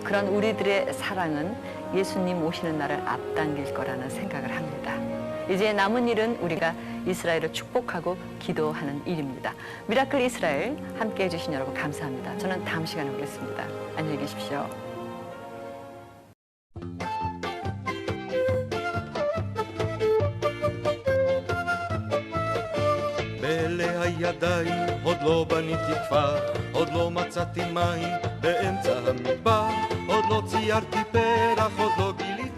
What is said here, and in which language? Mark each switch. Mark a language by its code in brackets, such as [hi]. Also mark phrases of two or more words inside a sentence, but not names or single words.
[ko] 그런 우리들의 사랑은 예수님 오시는 날을 앞당길 거라는 생각을 합니다. 이제 남은 일은 우리가 이스라엘을 축복하고 기도하는 일입니다. 미라클 이스라엘 함께해 주신 여러분 감사합니다. 저는 다음 시간에 오겠습니다. 안녕히 계십시오. [he] Melech הידיים, עוד לא בניתי כפר, עוד לא מצאתי מים באמצע המדבר, עוד לא ציירתי פרח, עוד לא גיליתי